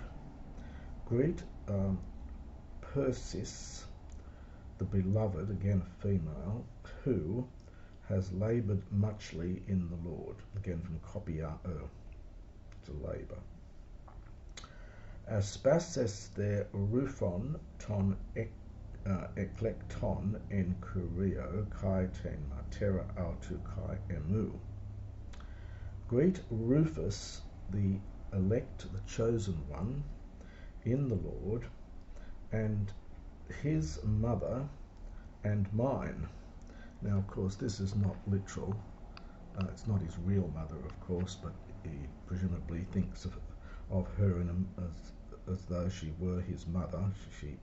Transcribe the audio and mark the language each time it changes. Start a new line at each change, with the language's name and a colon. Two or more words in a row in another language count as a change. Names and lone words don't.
English: Greet Persis, the beloved, again a female, who has laboured muchly in the Lord. Again from copy ao, to labour.
Greek: Ἀσπάσασθε Ῥοῦφον τὸν ἐκλεκτὸν ἐν κυρίῳ καὶ τὴν μητέρα αὐτοῦ καὶ ἐμοῦ.
English: Greet Rufus, the elect, the chosen one, in the Lord, and his mother and mine. Now, of course, this is not literal. It's not his real mother, of course, but he presumably thinks of her as though she were his mother.